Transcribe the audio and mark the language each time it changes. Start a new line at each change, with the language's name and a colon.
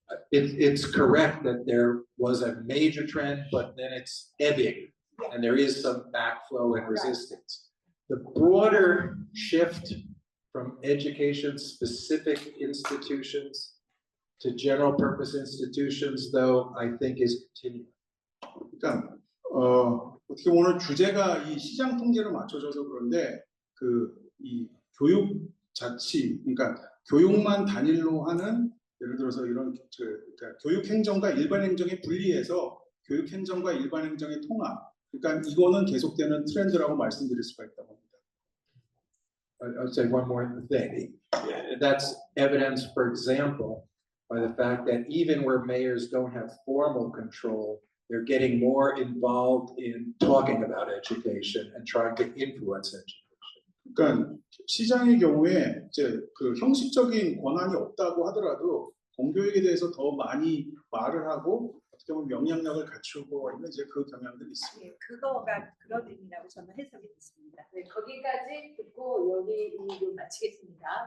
English: It's correct that there was a major trend, but then it's ebbing, and there is some backflow and resistance. The broader shift from education-specific institutions to general-purpose institutions, though, I think is continuing.
Korean: 그러니까 어떻게 오늘 주제가 이 시장 통제로 맞춰져서 그런데 이 교육 자치, 그러니까 교육만 단일로 하는 예를 들어서 이런 그러니까 교육 행정과 일반 행정이 분리해서 교육 행정과 일반 행정의 통합. 그러니까 이거는 계속되는 트렌드라고 말씀드릴 수가 있다고 합니다.
English: I'll say one more thing. That's evidenced, for example, by the fact that even where mayors don't have formal control, they're getting more involved in talking about education and trying to influence education.
Korean: 그러니까 시장의 경우에 이제 그 형식적인 권한이 없다고 하더라도 공교육에 대해서 더 많이 말을 하고 어떻게 보면 영향력을 갖추고 있는 이제 그 경향들이 있습니다. 네, 그거가 그런 의미라고 저는 해석이 됐습니다. 네, 거기까지 듣고 여기 마치겠습니다.